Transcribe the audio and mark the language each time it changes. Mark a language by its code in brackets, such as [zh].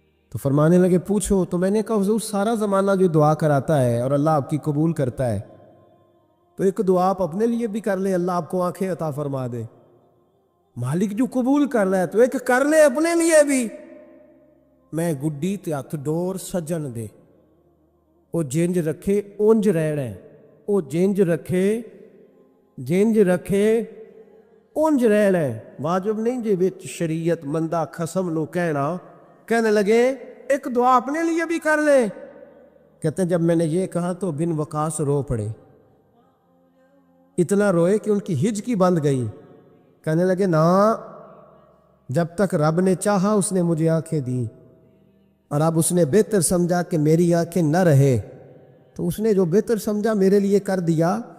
[ur] تو فرمانے لگے پوچھو. تو میں نے کہا حضور سارا زمانہ جو دعا کراتا ہے اور اللہ آپ کی قبول کرتا ہے, تو ایک دعا آپ اپنے لیے بھی کر لیں, اللہ آپ کو آنکھیں عطا فرما دے. مالک جو قبول کر رہا ہے تو ایک کر لے اپنے لیے بھی. [pa] میں گڈی تے ہتھ ڈور سجن دے, او جنج رکھے اونج رہنا, او جنج رکھے جنج رکھے اونج رہنا. واجب نہیں جی وچ شریعت مندہ خسم لو کہنا. [ur] کہنے لگے ایک دعا اپنے لیے بھی کر لے. کہتے ہیں جب میں نے یہ کہا تو بن وقاص رو پڑے, اتنا روئے کہ ان کی ہج کی بند گئی. کہنے لگے نا, جب تک رب نے چاہا اس نے مجھے آنکھیں دی, اور اب اس نے بہتر سمجھا کہ میری آنکھیں نہ رہے تو اس نے جو بہتر سمجھا میرے لیے کر دیا.